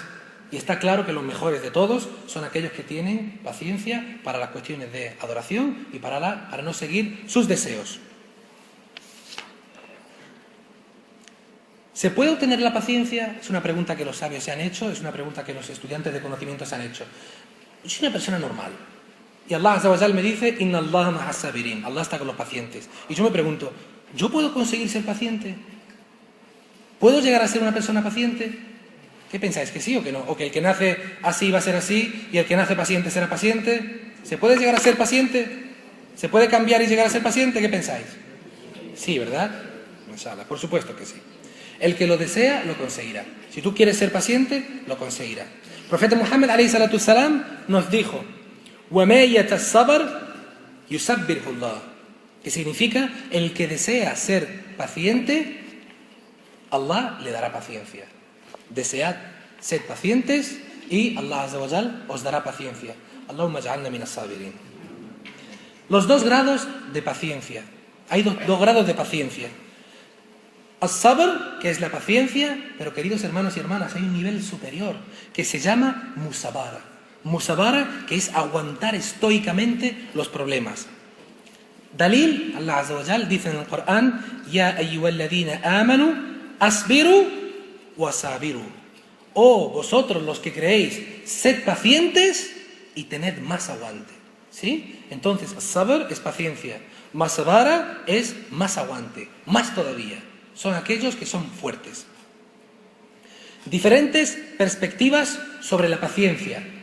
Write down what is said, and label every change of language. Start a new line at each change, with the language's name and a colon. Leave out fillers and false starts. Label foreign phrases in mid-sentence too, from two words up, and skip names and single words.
Spanish: Y está claro que los mejores de todos son aquellos que tienen paciencia para las cuestiones de adoración y para no seguir sus deseos. ¿Se puede obtener la paciencia? Es una pregunta que los sabios se han hecho, es una pregunta que los estudiantes de conocimiento se han hecho. Yo soy una persona normal. Y Allah
Arabic: عز وجل
Spanish: me dice,
Arabic: إن الله مع الصابرين.
Spanish: Allah está con los pacientes. Y yo me pregunto, ¿yo puedo conseguir ser paciente? ¿Puedo llegar a ser una persona paciente? ¿Qué pensáis? ¿Que sí o que no? ¿O que el que nace así va a ser así y el que nace paciente será paciente? ¿Se puede llegar a ser paciente? ¿Se puede cambiar y llegar a ser paciente? ¿Qué pensáis? Sí, ¿verdad? Inshallah, por supuesto que sí. El que lo desea, lo conseguirá. Si tú quieres ser paciente, lo conseguirá. El profeta Muhammad
Arabic: عليه الصلاة والسلام
Spanish: nos dijo,
Arabic: وَمَا يَتَصَّبَرْ يُسَبِّرْهُ اللَّهُ,
Spanish: que significa, el que desea ser paciente, Allah le dará paciencia. Desead ser pacientes y Allah
Arabic: عز وجل
Spanish: os dará paciencia.
Arabic: اللهم اجعلنا من الصابرين.
Spanish: Los dos grados de paciencia. Hay dos grados de paciencia. As-sabr, que es la paciencia, pero queridos hermanos y hermanas, hay un nivel superior que se llama musabara. Musabara, que es aguantar estoicamente los problemas. Dalil, Allah
Arabic: عز وجل
Spanish: dice en el Corán,
Arabic: يا أيها الذين آمنوا, اصبروا وصابروا.
Spanish: Oh, vosotros los que creéis, sed pacientes y tened más aguante. ¿Sí? Entonces, as-sabr es paciencia. Masabara es más aguante, más todavía. Son aquellos que son fuertes. Diferentes perspectivas sobre la paciencia.